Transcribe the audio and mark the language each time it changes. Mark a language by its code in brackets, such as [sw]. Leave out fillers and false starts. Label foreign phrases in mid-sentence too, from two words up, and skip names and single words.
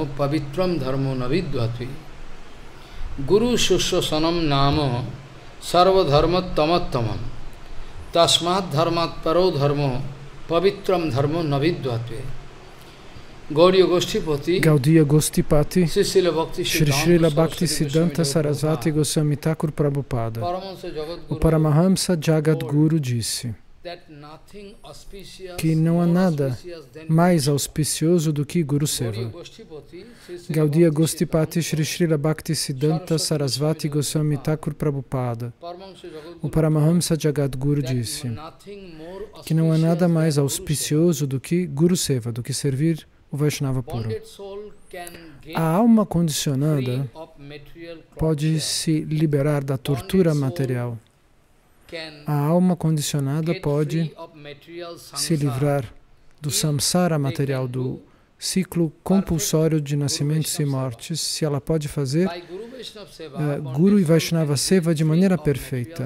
[sa] पवित्रं धर्मो नविद्वत्वि गुरु सुस्वसनं नाम सर्वधर्म तमोत्तमम् तस्मात् धर्मात् परो धर्मो पवित्रं धर्मो नविद्वत्वे [pt] Gaudiya Goshtipati Shri Srila Bhakti Siddhanta Sarasvati Goswami Thakur Prabhupada O Paramahamsa Jagadguru disse que não há nada mais auspicioso do que [sa] गुरु सेवा. [pt] Gaudiya Goshtipati Shri Srila Bhakti Siddhanta Sarasvati Goswami Thakur Prabhupada O Paramahamsa Jagadguru disse que não há nada mais auspicioso do que [sa] गुरु सेवा, [pt] do que servir o Vaishnava puro. A alma condicionada pode se liberar da tortura material. A alma condicionada pode se livrar do samsara material, do ciclo compulsório de nascimentos e mortes, se ela pode fazer Guru e [sa] वैष्णव सेवा [pt] de maneira perfeita.